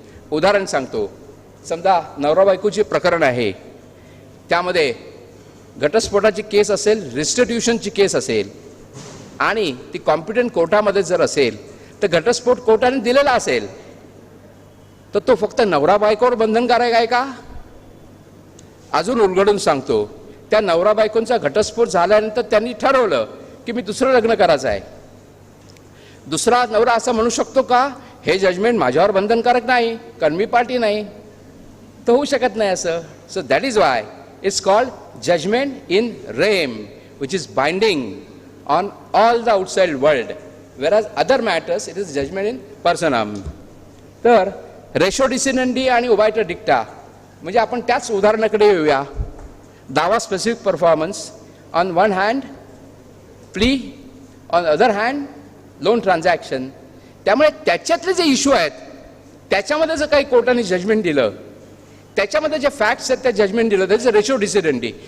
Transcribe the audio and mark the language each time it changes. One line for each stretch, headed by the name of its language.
Marathi: उदाहरण सांगतो, समजा नवरा बायकोची प्रकरण आहे, त्यामध्ये घटस्फोटाची केस असेल, रिस्टिट्यूशनची केस असेल आणि ती कॉम्पिटंट कोर्टामध्ये जर असेल तर घटस्फोट कोर्टाने दिलेला असेल तर तो फक्त नवरा बायकोवर बंधनकारक आहे का. अजून उलगडून सांगतो, त्या नवरा बायकोंचा घटस्फोट झाल्यानंतर त्यांनी ठरवलं की मी दुसरं लग्न करायचं आहे, दुसरा नवरा असं म्हणू शकतो का हे जजमेंट माझ्यावर बंधनकारक नाही कारण मी पार्टी नाही. तर होऊ शकत नाही असं.
English: So that is why it's called judgement in rem which is binding on all the outside world, whereas other matters it is judgement in personam.
Marathi: तर रेशो डिसिडेंडी आणि ओबायटर डिक्टा म्हणजे आपण त्याच उदाहरणाकडे येऊया.
English: दावा specific performance on one hand, plea on other hand, loan transaction.
Marathi: त्यामुळे त्याच्यातले जे इश्यू आहेत त्याच्यामध्ये जर काही कोर्टाने जजमेंट दिलं, त्याच्यामध्ये जे फॅक्ट्स आहेत त्या जजमेंट दिलं, त्याचं रेशो डिसिडेंडी.